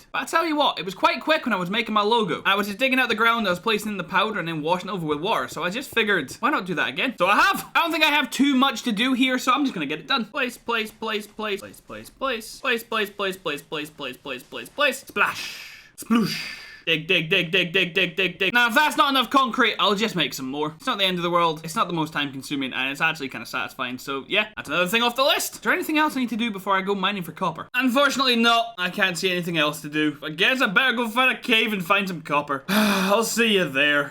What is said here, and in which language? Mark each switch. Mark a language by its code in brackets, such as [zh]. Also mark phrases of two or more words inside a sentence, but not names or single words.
[en] But I tell you what, it was quite quick when I was making my logo. I was just digging out the ground, I was placing in the powder, and then washing it over with water. So I just figured, why not do that again? So I have. I don't think I have too much to do here, so I'm just gonna get it done. Place, place, place, place, place, place, place, place, place, place, place, place, place, place, place, place, splash, sploosh. Dig, dig, dig, dig, dig, dig, dig, dig. Now, if that's not enough concrete, I'll just make some more. It's not the end of the world. It's not the most time consuming, and it's actually kind of satisfying. So, yeah, that's another thing off the list. Is there anything else I need to do before I go mining for copper? Unfortunately, no. I can't see anything else to do. I guess I better go find a cave and find some copper. I'll see you there.